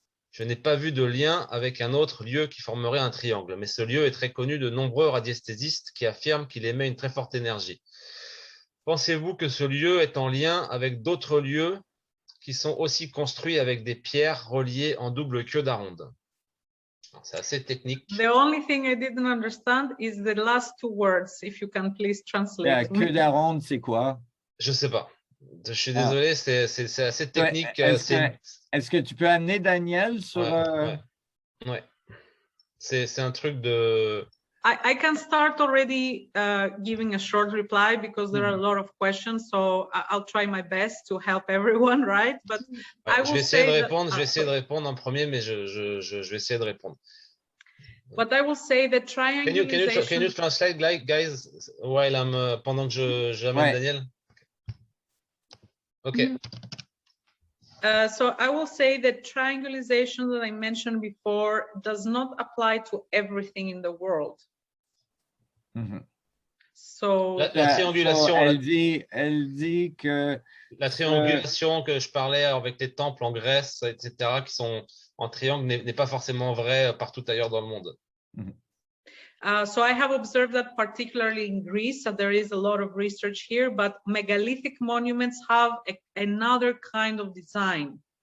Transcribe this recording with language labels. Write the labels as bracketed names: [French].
[French] Je n'ai pas vu de lien avec un autre lieu qui formerait un triangle, mais ce lieu est très connu de nombreux radiesthésistes qui affirment qu'il émet une très forte énergie. Pensez-vous que ce lieu est en lien avec d'autres lieux qui sont aussi construits avec des pierres reliées en double queue d'aronde? C'est assez technique. [English] The only thing I didn't understand is the last two words. If you can please translate. [French] La queue d'aronde, c'est quoi? Je sais pas. Je suis désolé, c'est assez technique. Ouais, est-ce que tu peux amener Daniel sur... Ouais. C'est un truc de... [English] I can start already giving a short reply because there are a lot of questions. So I'll try my best to help everyone, right? But I will [French] je vais essayer de répondre en premier, mais je vais essayer de répondre. [English] But I will say that triangulation... Can you translate, guys, while I'm [French] pendant que j'amène Daniel? [English] Okay. So I will say that triangulation that I mentioned before does not apply to everything in the world. So [French] la triangulation, elle dit que la triangulation que je parlais avec les temples en Grèce, etc., qui sont en triangle, n'est pas forcément vrai partout ailleurs dans le monde. [English] So I have observed that particularly in Greece, there is a lot of research here, but megalithic monuments have another kind of design.